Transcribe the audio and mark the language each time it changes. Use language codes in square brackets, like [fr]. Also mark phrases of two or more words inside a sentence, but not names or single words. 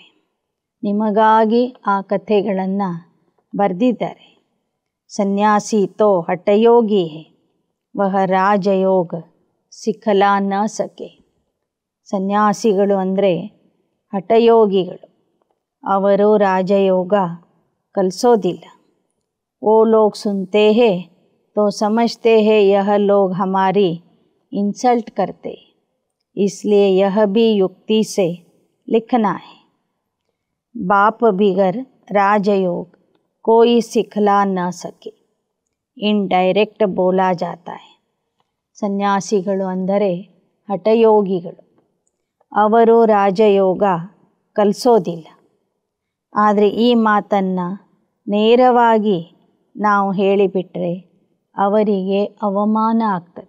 [kn] ನಿಮಗಾಗಿ ಆ ಕಥೆಗಳನ್ನು ಬರೆದಿದ್ದಾರೆ. [hi] संन्यासी तो हठयोगी है, वह राजयोग सिखला न सके. [kn] ಸನ್ಯಾಸಿಗಳು ಅಂದರೆ ಹಠಯೋಗಿಗಳು, ಅವರು ರಾಜಯೋಗ ಕಲಿಸೋದಿಲ್ಲ. [hi] वो लोग सुनते हैं तो समझते हैं यह लोग हमारी इंसल्ट करते, इसलिए यह भी युक्ति से लिखना है. बाप बिगर राजयोग कोई सिखला न सके, इनडायरेक्ट बोला जाता है. [kn] ಸನ್ಯಾಸಿಗಳು ಅಂದರೆ ಹಠಯೋಗಿಗಳು, ಅವರು ರಾಜಯೋಗ ಕಲಿಸೋದಿಲ್ಲ. ಆದರೆ ಈ ಮಾತನ್ನು ನೇರವಾಗಿ ನಾವು ಹೇಳಿಬಿಟ್ರೆ ಅವರಿಗೆ ಅವಮಾನ ಆಗ್ತದೆ.